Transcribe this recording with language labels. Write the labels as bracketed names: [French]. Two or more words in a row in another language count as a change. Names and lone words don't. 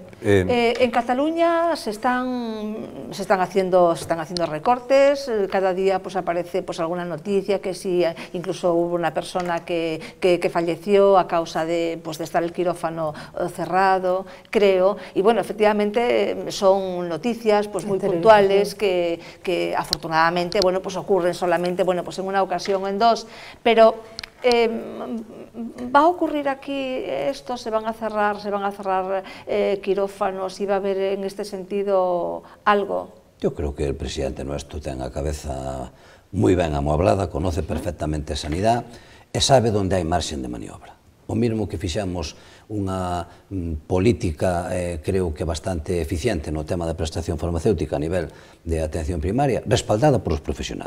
[Spanish] En Cataluña se están haciendo recortes, cada día pues aparece pues alguna noticia que sí, incluso hubo una persona que falleció a causa de estar el quirófano cerrado, creo, y bueno, efectivamente son noticias pues muy puntuales que afortunadamente bueno, pues ocurren solamente bueno, pues en una ocasión o en dos, pero ¿va a ocurrir aquí esto? ¿Se van a cerrar quirófanos y va a haber en este sentido algo? Yo creo que el presidente nuestro [Galician] ten a cabeza moi ben amueblada, [Spanish] conoce perfectamente [Galician] a sanidad e sabe onde hai marxen de maniobra. O mismo que fixamos unha política, creo que bastante eficiente no tema da prestación farmacéutica a nivel de atención primaria, respaldada por os profesionales.